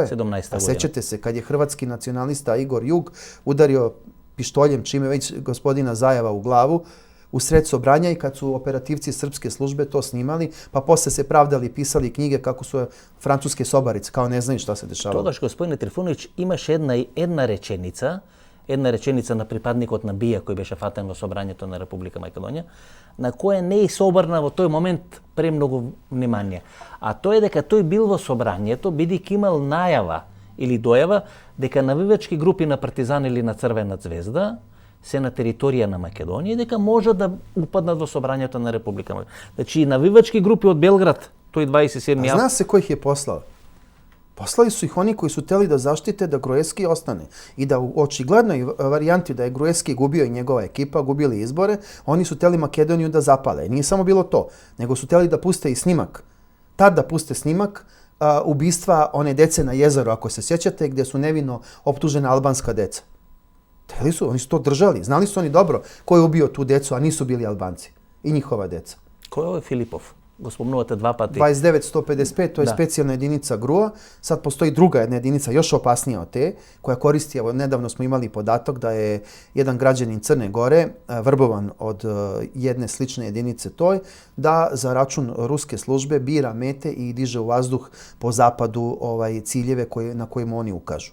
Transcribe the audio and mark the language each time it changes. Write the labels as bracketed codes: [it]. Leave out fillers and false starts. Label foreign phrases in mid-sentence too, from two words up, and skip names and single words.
[sr] 17. godina. A sećate se kad je hrvatski nacionalista Igor Jug udario pištoljem, čime već gospodina Zajeva u glavu, u sred Sobranja i kad su operativci srpske službe to snimali, pa posle se pravdali, pisali knjige kako su francuske sobarice, kao ne znaju šta se dešavalo. [mk] Тогаш, господине Трифуновиќ, имаше една реченица на припадникот на БИА кој беше фатен во Собрањето на Република Македонија, на која не се обрна во тој момент премногу внимание. А тоа е дека тој бил во Собрањето, бидејќи имал најава или дојава дека навивачки групи на Партизан или на Црвена звезда се на територија на Македонија и дека може да упаднат во Собрањето на Република Македонија. Значи навивачки групи од Белград, тој 27. [sr] A zna se ko ih je poslao? Poslali su ih oni koji su hteli da zaštite da Gruevski ostane i da u očiglednoj varijanti da je Gruevski gubio i njegova ekipa, gubili izbore, oni su hteli Makedoniju da zapale. I nije samo bilo to, nego su hteli da puste i snimak. Tad da puste snimak ubistva one dece na jezeru, ako se sjećate, gdje su nevino optužena albanska deca. Oni su to držali. Znali su oni dobro ko je ubio tu decu, a nisu bili Albanci. I njihova deca. Ko je ovo Filipov? [mk] Го спомнувате два пати. [sr] 29-155, to je specijalna jedinica GRUA. Sad postoji druga jedna jedinica, još opasnija od te, koja koristi, evo nedavno smo imali podatak da je jedan građanin Crne Gore vrbovan od jedne slične jedinice toj, da za račun ruske službe bira mete i diže u vazduh po zapadu ciljeve na kojima oni ukažu.